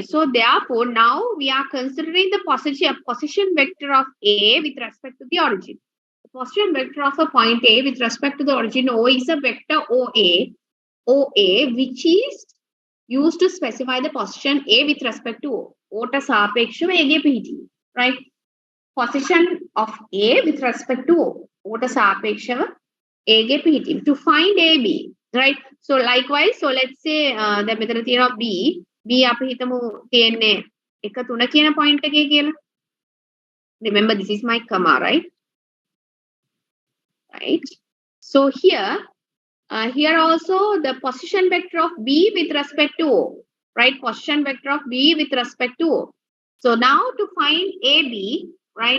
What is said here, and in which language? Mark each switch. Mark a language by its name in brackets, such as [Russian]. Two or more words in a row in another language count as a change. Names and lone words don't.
[English] So therefore, now we are considering the position vector of A with respect to the origin. The position vector of a point A with respect to the origin O is a vector OA, which is used to specify the position A with respect to O. [Sinhala] O ට සාපේක්ෂව A ගේ පිහිටීම, [English] right? Position of A with respect to O. [Sinhala] O ට සාපේක්ෂව A ගේ පිහිටීම. [English] To find AB. Right? So likewise, so let's say the method of B [Sinhala] අපි හිතමු තියෙන්නේ 1 3 කියන point එකේ කියලා. [English] Remember this is my comma, right? Right? So here also the position vector of B with respect to O, right? Position vector of B with respect to O. So now to find AB, right?